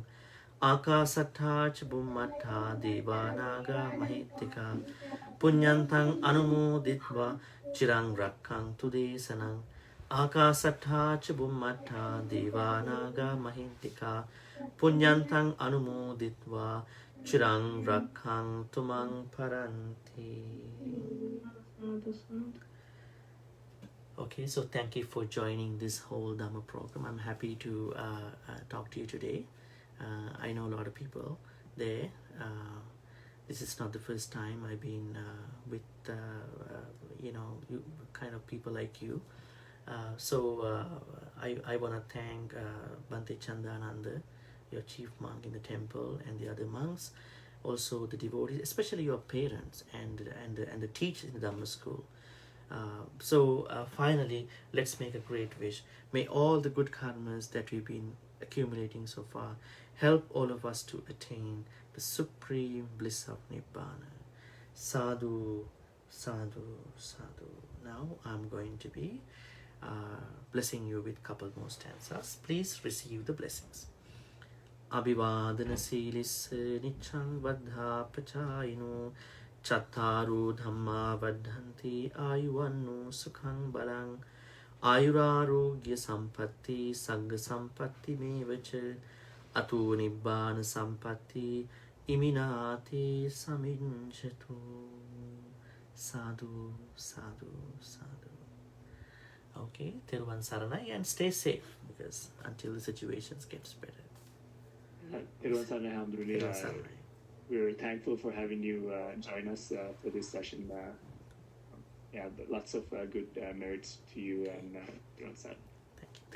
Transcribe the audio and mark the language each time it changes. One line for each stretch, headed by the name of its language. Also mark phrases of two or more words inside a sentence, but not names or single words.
Pali: Akasattha ca bummattha devanaga mahiddika punyantang anumoditva chirang rakkantu desanang. Akasattha ca bummattha devanaga mahiddika punyantang anumoditva chirang rakkantu mang paranti.
English: Okay, so thank you for joining this whole Dhamma program. I'm happy to talk to you today. I know a lot of people there. This is not the first time I've been with you kind of people like you. I want to thank Bhante Chandananda, your chief monk in the temple, and the other monks, also the devotees, especially your parents and the teachers in the Dhamma school. Finally, let's make a great wish. May all the good karmas that we've been accumulating so far help all of us to attain the supreme bliss of Nibbana. Sadhu, sadhu, sadhu. Now I'm going to be blessing you with couple more stanzas. Please receive the blessings.
Pali: Abhivadana silis nichang vadhapachayino Chattaru dhamma vadhanti ayuvannu sukhang balang ayurarogya sampatti sagga sampatti mevacha atu nibbana sampatti iminati saminchatu. Sadhu, sadhu, sadhu.
Sinhala: Okay, Thiruvan Saranai,
English: and stay safe because until the situations gets better.
Sinhala: Thiruvan Saranai, Alhamdulillah. Thiruvan Saranai.
English: We're thankful for having you join us for this session. But lots of good merits to you and
Sinhala: Thiruvan Saranai.
English: Thank you.